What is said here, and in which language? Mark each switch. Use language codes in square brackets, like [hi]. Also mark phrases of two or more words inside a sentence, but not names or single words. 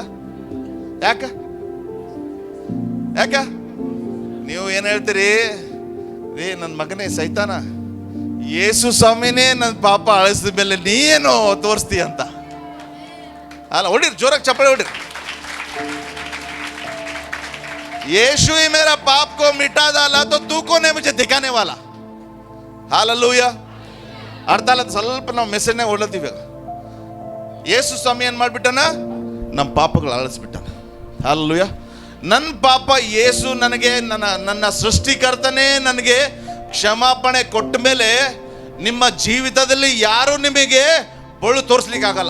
[kn] ಯಾಕ? ನೀವು ಏನ್ ಹೇಳ್ತೀರಿ? ನನ್ನ ಮಗನೇ ಸೈತಾನ, ಯೇಸು ಸ್ವಾಮಿನೇ ನನ್ನ ಪಾಪ ಅಳಿಸಿದ ಮೇಲೆ ನೀನು ತೋರಿಸ್ತೀಯ ಅಂತ. ಅಲ್ಲ, ಹೊಡಿರಿ, ಜೋರಾಗಿ ಚಪ್ಪಳೆ ಹೊಡಿರಿ. [hi] यीशु ही मेरा पाप को मिटा डाला तो तू कौन है मुझे दिखाने वाला? हालेलुया. [kn] ಅರ್ಥ ಅಲ್ಲ, ಸ್ವಲ್ಪ ನಾವು ಮೆಸೇಜ್ನಾಗ ಓಡ್ಲತ್ತೀವಿ. ಯೇಸು ಸ್ವಾಮಿ ಏನು ಮಾಡಿಬಿಟ್ಟನ? ನಮ್ಮ ಪಾಪಗಳು ಅಳಿಸ್ಬಿಟ್ಟನ. ಹಲ್ಲೆಲೂಯಾ. ನನ್ನ ಪಾಪ ಯೇಸು ನನಗೆ ನನ್ನ ಸೃಷ್ಟಿಕರ್ತನೇ ನನಗೆ ಕ್ಷಮಾಪಣೆ ಕೊಟ್ಟ ಮೇಲೆ ನಿಮ್ಮ ಜೀವಿತದಲ್ಲಿ ಯಾರು ನಿಮಗೆ ಬೊಳ್ಳು ತೋರಿಸ್ಲಿಕ್ಕಾಗಲ್ಲ.